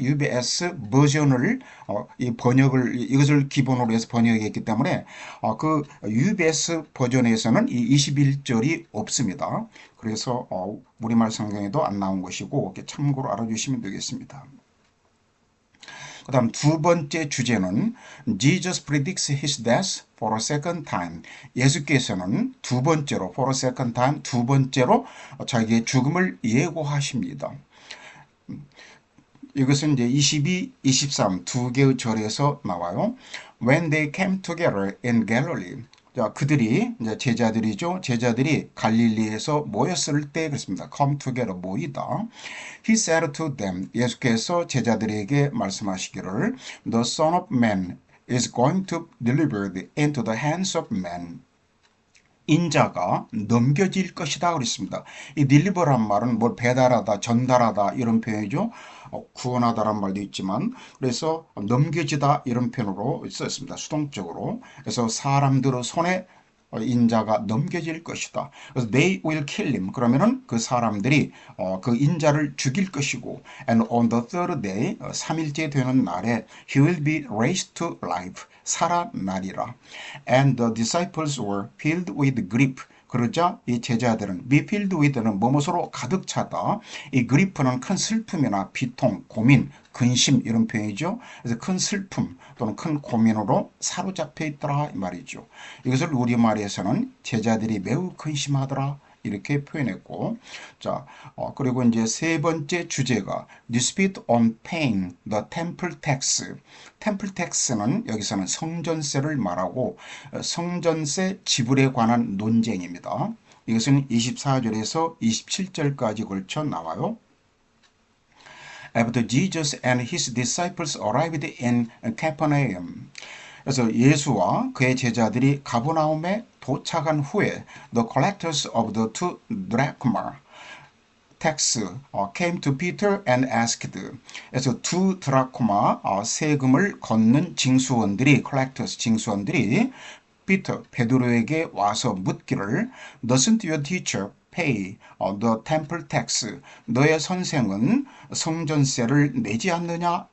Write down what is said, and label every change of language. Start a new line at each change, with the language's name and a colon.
Korean: UBS 버전을 이 번역을 이것을 기본으로 해서 번역했기 때문에 그 UBS 버전에서는 이 21절이 없습니다. 그래서 우리말 성경에도 안 나온 것이고 참고로 알아주시면 되겠습니다. 그 다음 두 번째 주제는
English: Jesus predicts his death for a second time.
Korean: 예수께서는 두 번째로
English: for a second time
Korean: 두 번째로 자기의 죽음을 예고하십니다. 이것은 이제 22, 23 두 개의 절에서 나와요.
English: When they came together in Galilee.
Korean: 자, 그들이 이제 제자들이죠. 제자들이 갈릴리에서 모였을 때 그렇습니다.
English: come together
Korean: 모이다.
English: He said to them.
Korean: 예수께서 제자들에게 말씀하시기를
English: The Son of Man is going to be delivered into the hands of men.
Korean: 인자가 넘겨질 것이다 그랬습니다. 이 deliver란 말은 뭘 배달하다, 전달하다 이런 표현이죠. 구원하다란 말도 있지만 그래서 넘겨지다 이런 표현으로 썼습니다. 수동적으로. 그래서 사람들의 손에 인자가 넘겨질 것이다. 그래서
English: they will kill him.
Korean: 그러면은 그 사람들이 그 인자를 죽일 것이고
English: and on the third day
Korean: 3일째 되는 날에
English: he will be raised to life.
Korean: 살아나리라.
English: And the disciples were filled with grief.
Korean: 그러자 이 제자들은
English: be filled with
Korean: 는 뭐뭐로 가득 차다. 이 grief는 큰 슬픔이나 비통, 고민, 근심 이런 표현이죠. 그래서 큰 슬픔 또는 큰 고민으로 사로잡혀 있더라 이 말이죠. 이것을 우리말에서는 제자들이 매우 근심하더라 이렇게 표현했고, 자, 그리고 이제 세 번째 주제가
English: dispute on paying the temple tax.
Korean: temple tax는 여기서는 성전세를 말하고 성전세 지불에 관한 논쟁입니다. 이것은 24절에서 27절까지 걸쳐 나와요.
English: After Jesus and his disciples arrived in Capernaum.
Korean: 그래서 예수와 그의 제자들이 가버나움에 도착한 후에
English: the collectors of the two drachma tax came to Peter and asked.
Korean: 그래서 두 드라크마 세금을 걷는 징수원들이
English: collectors
Korean: 징수원들이 피터 베드로에게 와서 묻기를
English: Doesn't your teacher pay the temple tax?
Korean: 너의 선생은 성전세를 내지 않느냐?